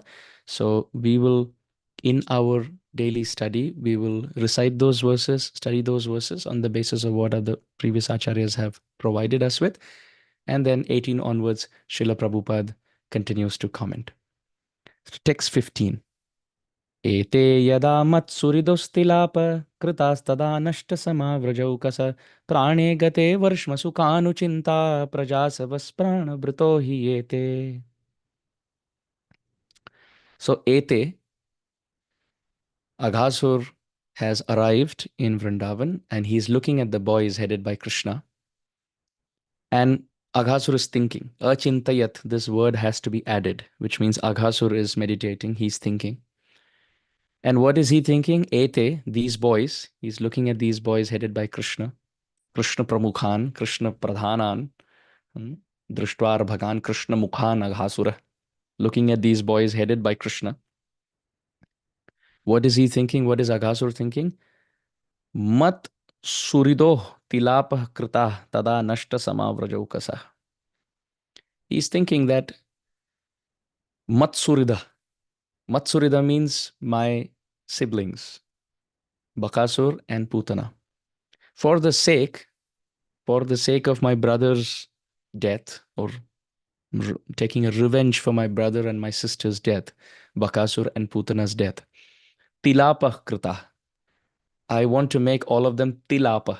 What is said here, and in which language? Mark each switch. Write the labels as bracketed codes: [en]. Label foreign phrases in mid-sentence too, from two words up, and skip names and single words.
[en] So we will, in our daily study, we will recite those verses, study those verses on the basis of what other previous acharyas have provided us with. And then 18 onwards, Srila Prabhupada continues to comment. Text 15. [sa] एते यदा mat-suhṛdos kṛtās tadā naṣṭa-samā vrajaukasaḥ prāṇe gate varṣmasu kānu cintā prajāsavaḥ prāṇa-bhṛto hi ete. [en] So ete, Aghasur has arrived in Vrindavan and he's looking at the boys headed by Krishna. And Aghasur is thinking, achintayat, this word has to be added, which means Aghasur is meditating, he's thinking. And what is he thinking? Ete, these boys, he's looking at these boys headed by Krishna, [sa] Krishna Pramukhan, Krishna Pradhanan, dhṛtvādbhutaṁ, Krishna Mukhan Aghasura, [en] looking at these boys headed by Krishna. What is he thinking? What is Aghasur thinking? [sa] Mat-suhṛdos tilāpaḥ kṛtās tadā naṣṭa-samā vrajaukasaḥ. [en] He's thinking that mat-suhṛda means my siblings, Bakasur and Putana. For the sake of my brother's death, or taking a revenge for my brother and my sister's death, Bakasur and Putana's death, [sa] tilāpaḥ kṛtās, [en] I want to make all of them tilāpaḥ.